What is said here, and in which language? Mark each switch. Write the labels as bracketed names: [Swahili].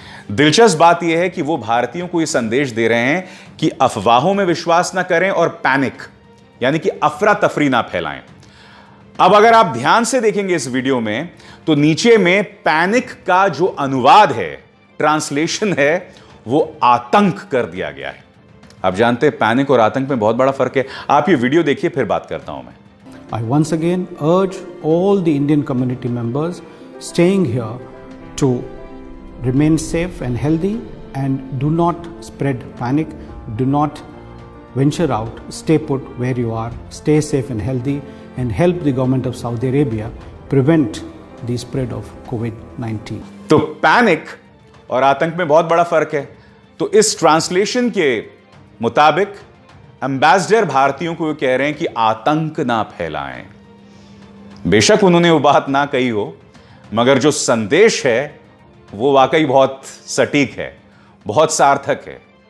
[Hindi] दिलचस्प बात यह है कि वो भारतीयों को यह संदेश दे रहे हैं कि अफवाहों में विश्वास ना करें और पैनिक, यानी कि अफरा तफरी ना फैलाएं। अब अगर आप ध्यान से देखेंगे इस वीडियो में, तो नीचे में पैनिक का जो अनुवाद है, ट्रांसलेशन है, वो आतंक कर दिया गया है। आप जानते हैं पैनिक और आतंक में बहुत बड़ा फर्क है। आप ये वीडियो देखिए, फिर बात करता हूं मैं। [English] I once again urge all the Indian community members staying here to remain safe and healthy and do not spread panic, do not venture out, stay put where you are, stay safe and healthy and help the government of Saudi Arabia prevent the spread of COVID-19. [Hindi] तो panic और आतंक में बहुत बड़ा फर्क है। तो इस ट्रांसलेशन के मुताबिक एम्बेसडर भारतीयों को कह रहे हैं कि आतंक ना फैलाएं। बेशक उन्होंने वो बात ना कही हो, मगर जो संदेश है वो वाकई बहुत सटीक है, बहुत सार्थक है।